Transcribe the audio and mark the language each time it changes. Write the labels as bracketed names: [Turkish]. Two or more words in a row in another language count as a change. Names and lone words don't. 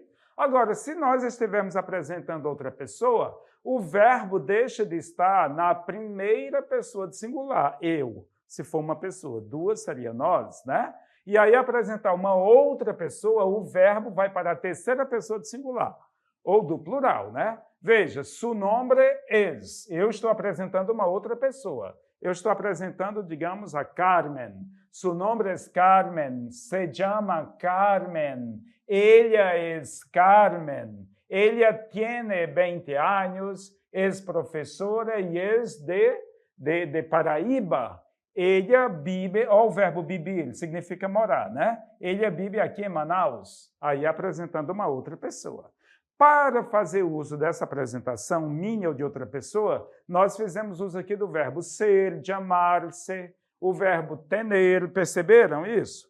[Portuguese] Agora, se nós estivermos apresentando outra pessoa, o verbo deixa de estar na primeira pessoa de singular, eu. Se for uma pessoa, duas seria nós, né? E aí apresentar uma outra pessoa, o verbo vai para a terceira pessoa de singular, ou do plural, né? Veja, [Spanish] su nombre es. [Portuguese] Eu estou apresentando uma outra pessoa. Eu estou apresentando, [Spanish] digamos, a Carmen. Su nombre es Carmen. Se llama Carmen. Ella es Carmen. Ella tiene 20 años, es professora e es de Paraíba. Ella vive, [Portuguese] o verbo vivir significa morar, né? [Spanish] Ella vive [Portuguese] aqui em Manaus. Aí apresentando uma outra pessoa. Para fazer uso dessa apresentação minha ou de outra pessoa, nós fizemos uso aqui do verbo ser, chamar-se, o verbo tener, perceberam isso?